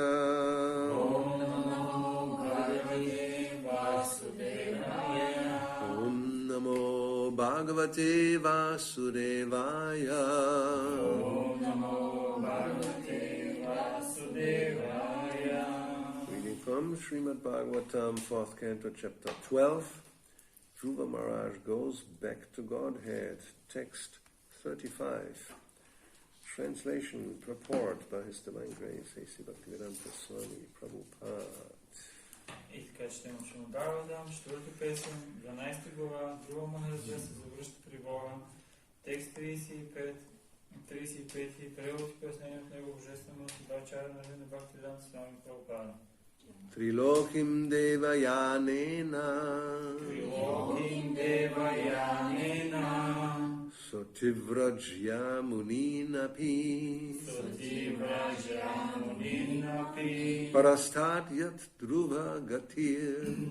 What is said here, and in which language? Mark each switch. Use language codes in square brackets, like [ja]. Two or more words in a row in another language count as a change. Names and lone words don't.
[sa] Om Namo Bhagavate Vasudevaya. Om Namo Bhagavate Vasudevaya. Om Namo Bhagavate Vasudevaya. [en] Reading from Srimad Bhagavatam, 4th Canto, Chapter 12. Dhruva Maharaj goes back to Godhead. Text 35. Translation, purport by His Divine Grace, A.C. Bhakti-yoga Swami Prabhupada. [bg] И така четем от Шримад Бхагаватам, 4-та песен, 12 глава, Dhruva Махараджа се завръща при Бога, текст 35, и превод и пояснение от него божествено Бачара на Шримад Бхакти-yoga Swami Prabhupada. [sa] Trilokim Devayanena Sotivrajya Muninapi Parastat Yat Dhruva Gatir